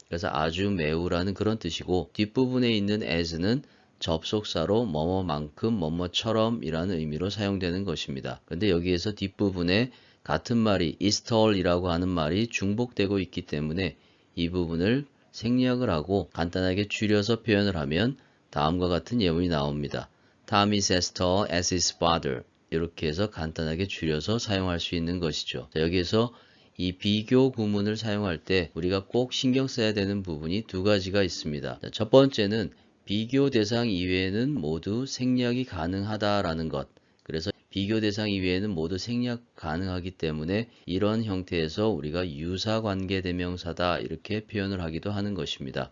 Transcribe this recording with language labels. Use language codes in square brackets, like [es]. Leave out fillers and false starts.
[ko] 그래서 아주 매우라는 그런 뜻이고 뒷부분에 있는 as는 접속사로 뭐뭐만큼 뭐뭐처럼 이라는 의미로 사용되는 것입니다. 그런데 여기에서 뒷부분에 같은 말이 [en] is tall [ko] 이라고 하는 말이 중복되고 있기 때문에 이 부분을 생략을 하고 간단하게 줄여서 표현을 하면 다음과 같은 예문이 나옵니다. [en] Tom is as tall as his father. [ko] 이렇게 해서 간단하게 줄여서 사용할 수 있는 것이죠. 자, 여기에서 이 비교 구문을 사용할 때 우리가 꼭 신경 써야 되는 부분이 두 가지가 있습니다. 자, 첫 번째는 비교 대상 이외에는 모두 생략이 가능하다라는 것. 그래서 비교 대상 이외에는 모두 생략 가능하기 때문에 이런 형태에서 우리가 유사관계대명사다 이렇게 표현을 하기도 하는 것입니다.